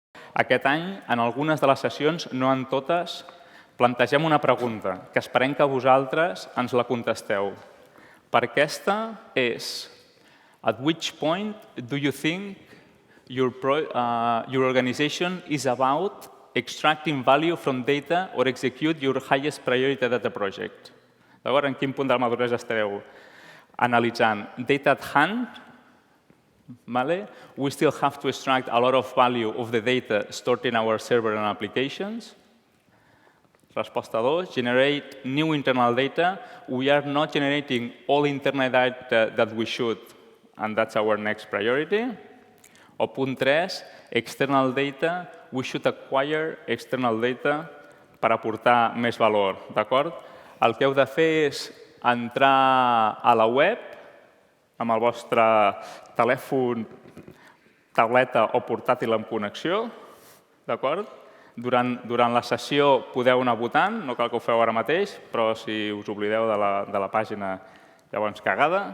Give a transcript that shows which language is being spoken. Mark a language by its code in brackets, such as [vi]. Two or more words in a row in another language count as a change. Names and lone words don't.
[ca] Aquest any, en algunes de les sessions, no en totes, plantegem una pregunta que esperem que vosaltres ens la contesteu. Per aquesta és: [en] at which point do you think your organization is about extracting value from data or execute your highest priority data project? [ca] D'acord? En quin punt de la maduresa estareu analitzant? [en] Data at hand, vale? We still have to extract a lot of value of the data stored in our server and applications. Resposta 2, generate new internal data. We are not generating all internal data that we should, and that's our next priority. [ca] O punt 3, [en] external data. We should acquire external data [ca] per aportar més valor, d'acord? El que heu de fer és entrar a la web amb el vostre telèfon, tauleta o portàtil en connexió, d'acord? Durant la sessió podeu anar votant, no cal que ho feu ara mateix, però si us oblideu de la pàgina, llavors cagada.